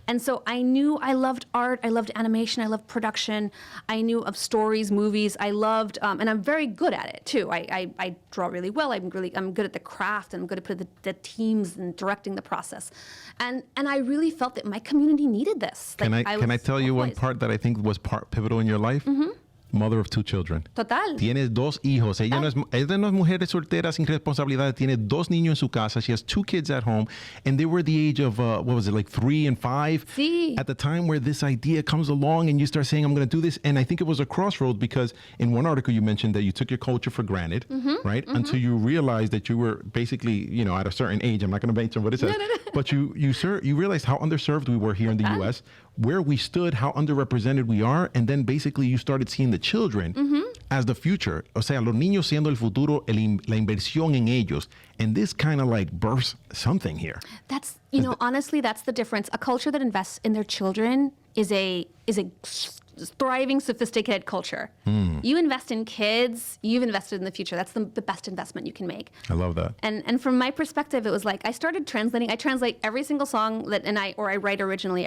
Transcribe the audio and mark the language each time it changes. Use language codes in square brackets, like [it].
[en] And so I knew I loved art, I loved animation, I loved production, I knew of stories, movies, I loved, and I'm very good at it too. I draw really well. I'm good at the craft, and I'm good at putting the teams and directing the process. And I really felt that my community needed this. Can I tell you one always- part that I think was pivotal in your life? Mother of 2 children. [es] Total. Tienes 2 hijos. Ella no es mujer soltera sin responsabilidad. Tiene 2 niños en su casa. [en] She has 2 kids at home. And they were the age of, 3 and 5? [es] Sí. [en] At the time where this idea comes along and you start saying, I'm going to do this. And I think it was a crossroad because in one article you mentioned that you took your culture for granted, right? Until you realized that you were basically, at a certain age. I'm not going to mention what it says. But you realized how underserved we were here in the [es] Total. [en] U.S., where we stood, how underrepresented we are. And then basically you started seeing the children as the future. [es] O sea, los niños siendo el futuro, la inversión en ellos. [en] And this kind of births something here. That's, honestly, that's the difference. A culture that invests in their children is a thriving, sophisticated culture. You invest in kids, you've invested in the future. That's the best investment you can make. I love that. And from my perspective, it was like I started translating. I translate every single song that I write originally.